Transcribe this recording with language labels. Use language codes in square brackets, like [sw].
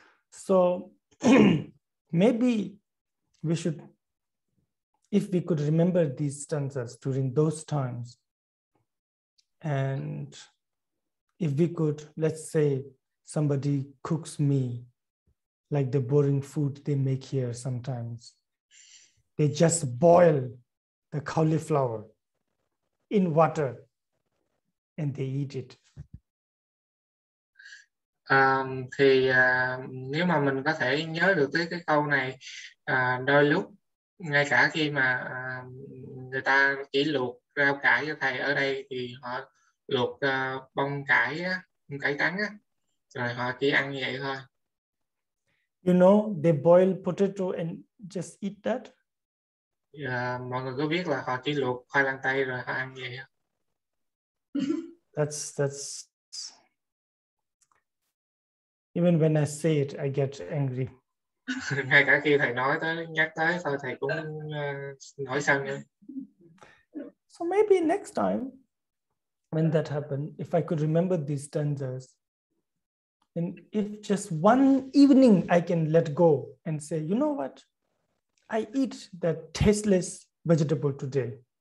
[en] So maybe we should, if we could remember these stanzas during those times, and if we could, let's say somebody cooks me like the boring food they make here sometimes. They just boil the cauliflower in water and they eat it. [vi] Thì nếu mà mình có thể nhớ được tới cái câu này, đôi lúc ngay cả khi mà người ta chỉ luộc rau cải cho thầy, ở đây thì họ luộc bông cải á, bông cải trắng á, rồi họ chỉ ăn như vậy thôi. [en] You know, they boil potato and just eat that. [vi] Mọi người có biết là họ chỉ luộc khoai lang tây rồi họ ăn vậy không? [en] That's even when I say it, I get angry. [vi] Ngay cả khi thầy nhắc tới thôi, thầy cũng nổi sân nữa. [en] So maybe next time when that happens, if I could remember these stanzas, and if just one evening I can let go and say, you know what, I eat that tasteless vegetable today.